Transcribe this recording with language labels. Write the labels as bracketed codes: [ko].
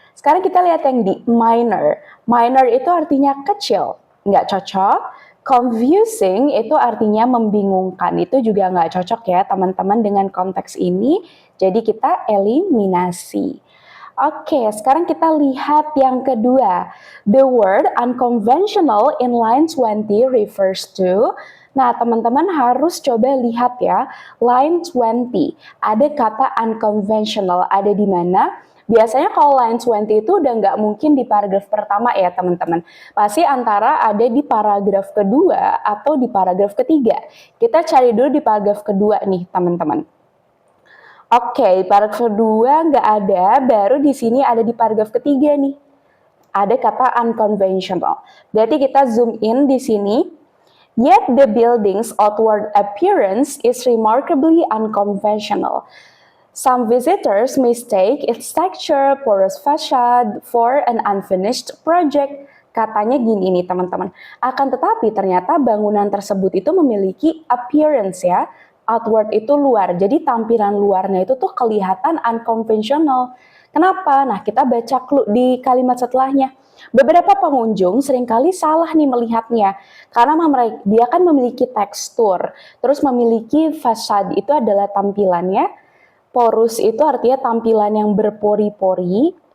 [id] Sekarang kita lihat yang di minor. Minor itu artinya kecil, nggak cocok. Confusing itu artinya membingungkan. Itu juga nggak cocok ya teman-teman dengan konteks ini. Jadi kita eliminasi. Oke, sekarang kita lihat yang kedua. [en] The word unconventional in line 20 refers to. [id] Nah, teman-teman harus coba lihat ya. Line 20. Ada kata unconventional. Ada di mana? Biasanya kalau line 20 itu udah nggak mungkin di paragraf pertama ya teman-teman. Pasti antara ada di paragraf kedua atau di paragraf ketiga. Kita cari dulu di paragraf kedua nih teman-teman. Oke, paragraf kedua nggak ada, baru di sini ada di paragraf ketiga nih. ada kata unconventional. Berarti kita zoom in di sini. [en] Yet the building's outward appearance is remarkably unconventional. Some visitors mistake its texture, porous facade for an unfinished project. [id] Katanya gini nih teman-teman. Akan tetapi ternyata bangunan tersebut itu memiliki appearance ya. Outward itu luar. Jadi tampilan luarnya itu tuh kelihatan unconventional. Kenapa? Nah, kita baca clue di kalimat setelahnya. Beberapa pengunjung seringkali salah nih melihatnya karena dia kan memiliki tekstur, terus memiliki fasad itu adalah tampilannya, porous itu artinya tampilan yang berpori-pori.